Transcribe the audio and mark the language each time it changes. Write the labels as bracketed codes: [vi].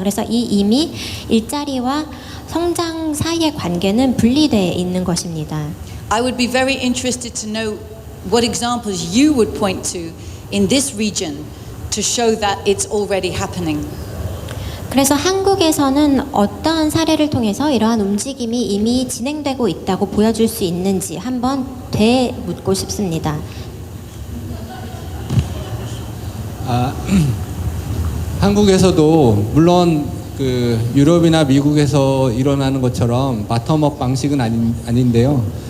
[ko] 그래서 이미 일자리와 성장 사이의 관계는 분리되어 있는 것입니다. [en] I would be very interested to know what examples you would point to in this region to show that it's already happening. [ko] 그래서 한국에서는 어떠한 사례를 통해서 이러한 움직임이 이미 진행되고 있다고 보여줄 수 있는지 한번 되묻고 싶습니다. 한국에서도 물론 그 유럽이나 미국에서 일어나는 것처럼 바텀업 방식은 아닌데요.